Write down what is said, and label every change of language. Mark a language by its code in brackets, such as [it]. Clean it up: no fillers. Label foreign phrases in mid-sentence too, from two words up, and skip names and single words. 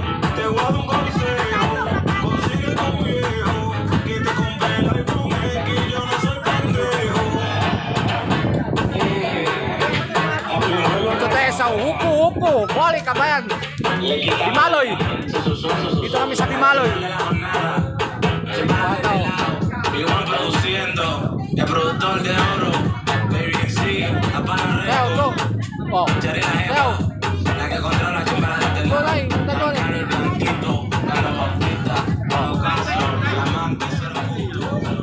[es] Te voy a dar un consejo, consigue tu viejo, que te compre el iPhone X, que yo no soy pendejo. [tl] Dito tayo sa Huku. Balik ka ba yan? Bimaloy. Dito kami sa Bimaloy. Bataw. [es] Igual produciendo, el productor de oro, Baby MC, la pana [tl] Teo, go. Oh. [es] Cherry la Teo. jefa, la que controla chumba de [tl] Go, Nay. Go, Nay. [es] el blanquito, Carlos Bautista, Ocasio, Diamante, cero punto.